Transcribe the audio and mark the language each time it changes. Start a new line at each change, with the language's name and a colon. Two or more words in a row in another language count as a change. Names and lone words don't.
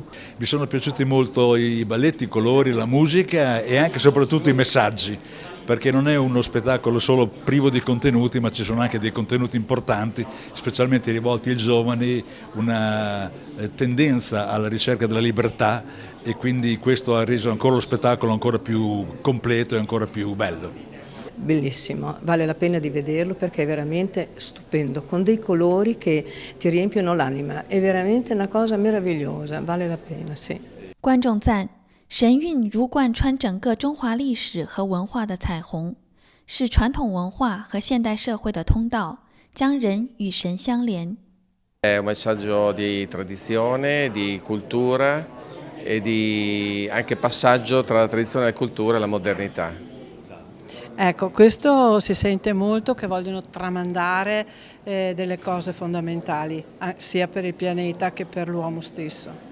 Italian: Mi sono piaciuti molto i balletti, i colori, la musica e anche e soprattutto i messaggi, perché non è uno spettacolo solo privo di contenuti, ma ci sono anche dei contenuti importanti, specialmente rivolti ai giovani, una tendenza alla ricerca della libertà, e quindi questo ha reso ancora lo spettacolo ancora più completo e ancora più bello. Bellissimo, vale la pena di vederlo perché è veramente stupendo, con dei colori che ti riempiono l'anima, è veramente una cosa meravigliosa, vale la pena, sì.
Chinese: 观众赞神韵如贯穿整个中华历史和文化的彩虹，是传统文化和现代社会的通道，将人与神相连。
Italian: È un messaggio di tradizione, di cultura e di anche passaggio tra la tradizione e la cultura e la modernità. Ecco, questo si sente molto che vogliono tramandare delle cose fondamentali, sia per il pianeta che per l'uomo stesso.